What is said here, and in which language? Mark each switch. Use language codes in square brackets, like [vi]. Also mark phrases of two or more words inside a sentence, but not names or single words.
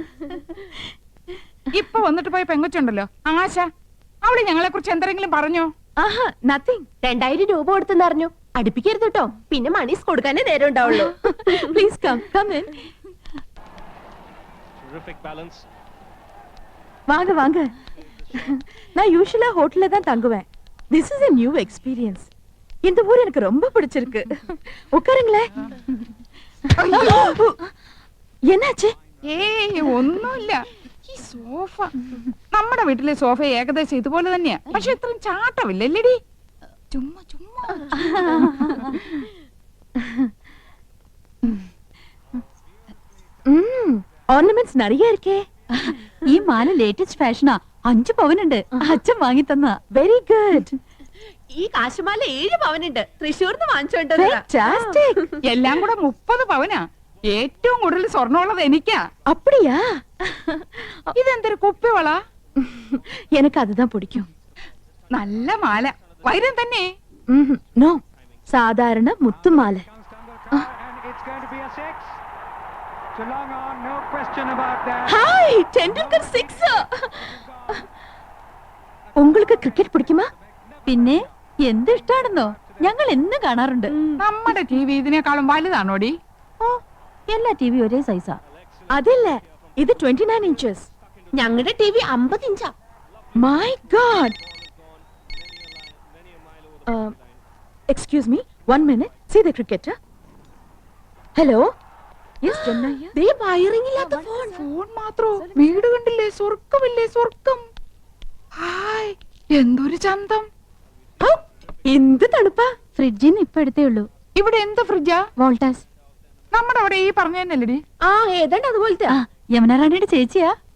[ml] ഇപ്പൊ വന്നിട്ട് പോയ പെങ്കൊച്ചുണ്ടല്ലോ ആശ, അവള് ഞങ്ങളെ കുറിച്ച് എന്തെങ്കിലും പറഞ്ഞോ? ആഹാ, nothing. 2000 രൂപ കൊടുത്തെന്ന് അറിഞ്ഞു. അടുപ്പിക്കരുത് കേട്ടോ, പിന്നെ മണീസ് കൊടുക്കാനേ നേരം ഉണ്ടാവുള്ളൂ. [en] Please come in. Terrific balance. [ta] வாங்க. நான் யூசுவலா ஹோட்டல்ல தான் தங்குவேன். [en] This is a new experience. [ta] இந்த ஊர் எனக்கு ரொம்ப பிடிச்சிருக்கு. உட்காருங்களே. എன்னாச்சு? [ml] ഏയ് ഒന്നുമില്ല. ഈ സോഫ, നമ്മുടെ വീട്ടിലെ സോഫ ഏകദേശം ഇതുപോലെ തന്നെയാ, പക്ഷെ ഇത്രയും ചാട്ടമില്ലല്ലേടി. ചുമ്മാ [ta] ഓർണമെന്റ്സ് நிறைய இருக்கே. [ml] ഈ മാല ലേറ്റസ്റ്റ് ഫാഷനാ. 5 പവനുണ്ട്. അച്ഛൻ വാങ്ങി തന്ന. [en] very good. [ml] ഈ കാശുമാല 7 പവനുണ്ട്. തൃശ്ശൂർന്ന് വാങ്ങിച്ചോണ്ടത്. എല്ലാം കൂടെ 30 പവനാ. ഏറ്റവും കൂടുതൽ സ്വർണ്ണമുള്ളത് എനിക്കാ. [ta] அப்படியா? [ml] ഇതെന്തൊരു കുപ്പിവള? [ta] எனக்கு அதுதான் பிடிக்கும். [ml] നല്ല മാല, വൈരം തന്നെ. നോ, സാധാരണ മുത്തുമാല. ഹായ്, ടെണ്ടുൽക്കർ 6. [ta] உங்களுக்கு ക്രിക്കറ്റ് പിടിക്കുമാ? [ml] പിന്നെ എന്ത് ഇഷ്ടാണെന്നോ, ഞങ്ങൾ എന്നും കാണാറുണ്ട്. നമ്മുടെ ടിവി ഇതിനേക്കാളും വലുതാണോടി? ഓ, എല്ലാ ടിവി ഒരേ സൈസാ. അതല്ല, ഇത് 29 ഇഞ്ചസ്. ഞങ്ങളുടെ ടിവി 50 ഇഞ്ചാ. [en] my God. excuse me, 1 minute. See the cricketer. Hello. Yes, Jannaya. [ml] ദേ വയറിംഗ് ഇല്ലാത്ത ഫോൺ മാത്രോ? വീട് കണ്ടില്ലേ? സ്വർഗ്ഗമില്ലേ സ്വർഗ്ഗം. ഹായ്, എന്തൊരു ചന്തം. എന്ത് തണുപ്പാ. ഫ്രിഡ്ജിന് ഇപ്പൊ എടുത്തേ ഉള്ളൂ. ഇവിടെ എന്ത് ഫ്രിഡ്ജാ? വോൾട്ടാസ്. നമ്മുടെ അവിടെ ഈ പറഞ്ഞ തന്നെയല്ലേടി? ആ, ഏതാണ്ട് അതുപോലത്തെ. യമുന റാണിയുടെ ചേച്ചിയാ.